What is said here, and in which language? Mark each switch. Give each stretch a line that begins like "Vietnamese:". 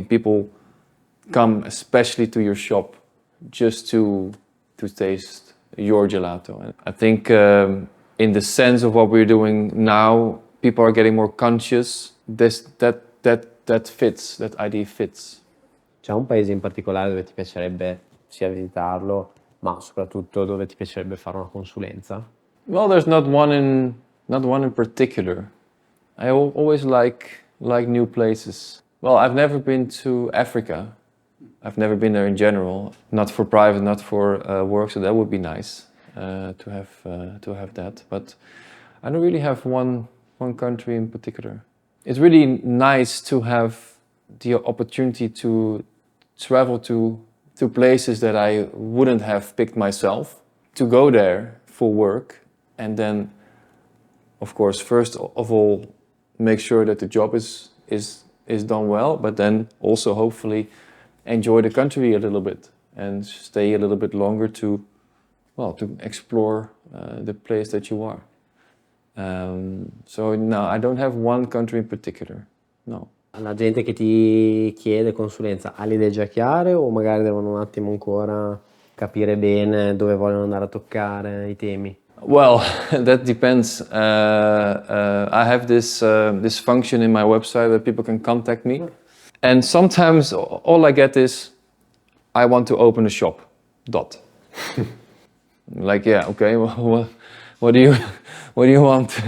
English: People come especially to your shop just to taste your gelato. And I think in the sense of what we're doing now, people are getting more conscious. That fits, that idea fits.
Italian: C'è un paese in particolare dove ti piacerebbe sia visitarlo, ma soprattutto dove ti piacerebbe fare una consulenza?
English: Well, there's not one in particular. I always like new places. Well, I've never been to Africa. I've never been there in general, not for private, not for work. So that would be nice to have that. But I don't really have one country in particular. It's really nice to have the opportunity to travel to places that I wouldn't have picked myself, to go there for work, and then, of course, first of all, make sure that the job is done well, but then also hopefully enjoy the country a little bit and stay a little bit longer to explore the place that you are. So no, I don't have one country in particular, no.
Italian: La gente che ti chiede consulenza ha le idee già chiare, o magari devono un attimo ancora capire bene dove vogliono andare a toccare i temi?
English: Well, that depends. I have this function in my website that people can contact me, and sometimes all I get is, I want to open a shop. Like, yeah, okay. Well, what do you want?